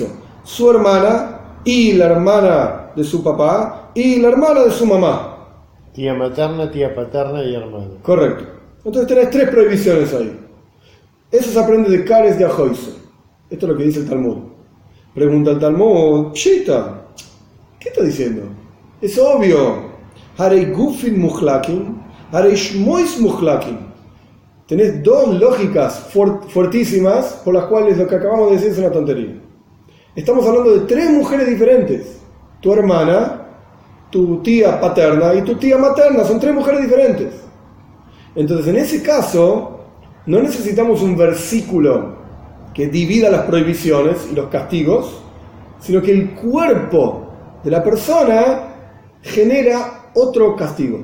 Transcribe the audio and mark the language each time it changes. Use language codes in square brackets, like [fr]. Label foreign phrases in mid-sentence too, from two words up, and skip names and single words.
[es] Su hermana y la hermana de su papá y la hermana de su mamá. Tía materna, tía paterna y hermana. Correcto. Entonces tenés 3 prohibiciones ahí. Eso se aprende de Kares de Ahoisoy. Esto es lo que dice el Talmud. Pregunta el Talmud, Pshita, ¿qué está diciendo? Es obvio. [he] הרי גופין מחולקין הרי שמות מחולקין. [es] Tenés 2 lógicas fuertísimas por las cuales lo que acabamos de decir es una tontería. Estamos hablando de 3 mujeres diferentes. Tu hermana, tu tía paterna y tu tía materna. Son 3 mujeres diferentes. Entonces, en ese caso, no necesitamos un versículo que divida las prohibiciones y los castigos, sino que el cuerpo de la persona genera otro castigo.